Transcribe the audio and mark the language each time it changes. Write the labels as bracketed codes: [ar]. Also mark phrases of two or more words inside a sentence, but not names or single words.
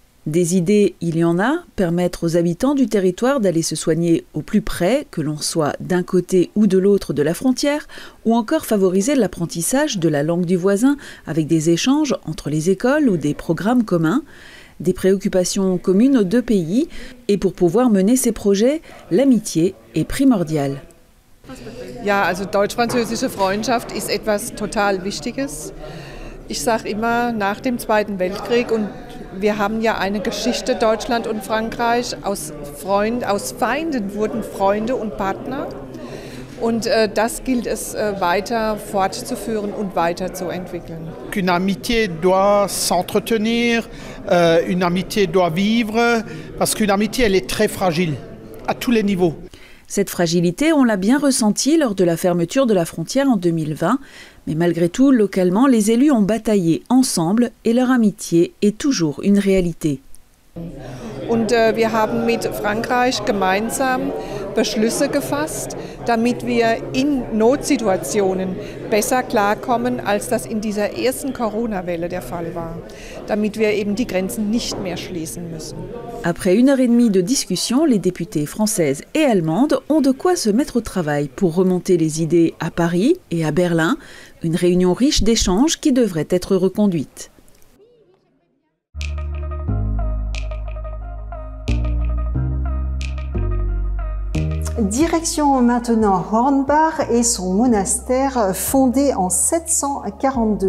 [fr] Des idées, il y en a, permettre aux habitants du territoire d'aller se soigner au plus près, que l'on soit d'un côté ou de l'autre de la frontière, ou encore favoriser l'apprentissage de la langue du voisin avec des échanges entre les écoles ou des programmes communs, des préoccupations communes aux deux pays, et pour pouvoir mener ces projets, l'amitié est primordiale. [de] Ja, also deutsch-französische Freundschaft ist etwas total Wichtiges. Ich sage immer, nach dem Zweiten Weltkrieg, und wir haben ja eine Geschichte, Deutschland und Frankreich, aus Feinden wurden Freunde und Partner. Und das gilt es weiter fortzuführen und weiterzuentwickeln. [fr] Une amitié doit s'entretenir, une amitié doit vivre, parce qu'une amitié, elle est très fragile, à tous les niveaux. Cette fragilité, on l'a bien ressentie lors de la fermeture de la frontière en 2020, mais malgré tout, localement, les élus ont bataillé ensemble et leur amitié est toujours une réalité. [de] Und wir haben mit Frankreich gemeinsam Beschlüsse gefasst, damit wir in Notsituationen besser klarkommen, als das in dieser ersten Corona-Welle der Fall war, damit wir eben die Grenzen nicht mehr schließen müssen. [fr] Après 1h30 de discussion, les députées françaises et allemandes ont de quoi se mettre au travail pour remonter les idées à Paris et à Berlin, une réunion riche d'échanges qui devrait être reconduite. Direction maintenant Hornbach et son monastère fondé en 742.